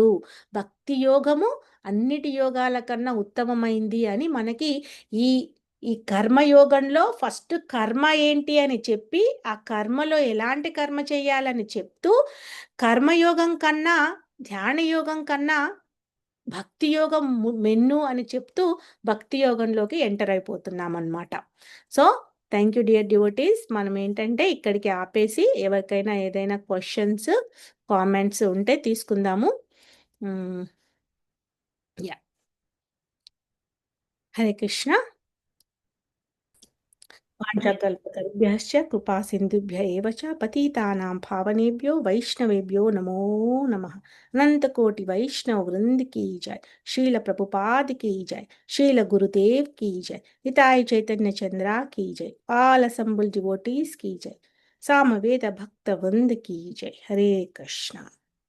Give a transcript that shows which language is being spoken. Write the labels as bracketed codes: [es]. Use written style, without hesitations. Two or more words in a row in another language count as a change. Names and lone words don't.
[te] భక్తి యోగము అన్నిటి యోగాల కన్నా ఉత్తమమైంది అని మనకి ఈ ఈ కర్మయోగంలో ఫస్ట్ కర్మ ఏంటి అని చెప్పి, ఆ కర్మలో ఎలాంటి కర్మ చేయాలని చెప్తూ, కర్మయోగం కన్నా, ధ్యాన యోగం కన్నా భక్తి యోగం మెన్ను అని చెప్తూ భక్తి యోగంలోకి ఎంటర్ అయిపోతున్నామన్నమాట. [en] So thank you dear devotees. [te] మనం ఏంటంటే ఇక్కడికి ఆపేసి ఎవరికైనా ఏదైనా [en] questions, comments [te] ఉంటే తీసుకుందాము. యా, హరే కృష్ణ. [sa] वाञ्छाकल्पतरुभ्यश्च कृपासिन्धुभ्य एव च पतितानां पावनेभ्यो वैष्णवेभ्यो नमो नमः। [hi] अनंतकोटि वैष्णव वृंद की जय। श्रील प्रभुपाद की जय। श्रील गुरुदेव की जय। हिताय चैतन्य चंद्रा की जय। [en] all assembled devotees [hi] की जय। सामवेद भक्त वृंद की जय। हरे कृष्णा।